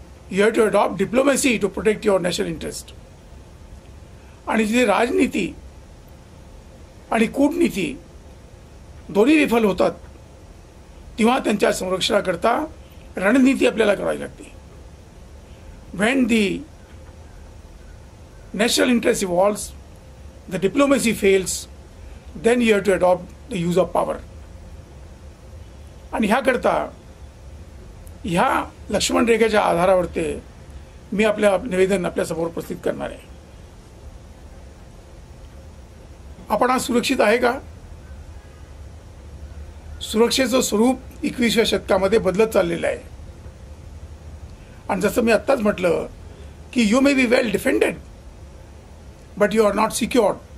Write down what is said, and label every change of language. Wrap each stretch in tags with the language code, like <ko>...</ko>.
<en>You have to adopt diplomacy to protect your national interest.</en> <mr>आणि जिथे राजनीती आणि कूटनीती दोन्ही विफल होतात तेव्हा त्यांच्या संरक्षणाकरता रणनीती आपल्याला करावी लागते.</mr> <en>When the national interest evolves, the diplomacy fails, then you have to adopt the use of power.</en> <mr>आणि ह्याकरता ह्या लक्ष्मण रेखेच्या आधारावरती मी आपल्या निवेदन आपल्यासमोर उपस्थित करणार आहे. आपण आज सुरक्षित आहे का? सुरक्षेचं स्वरूप 21व्या शतकामध्ये बदलत चाललेलं आहे. आणि जसं मी आत्ताच म्हटलं की</mr> <en>You may be well defended but you are not secured.</en>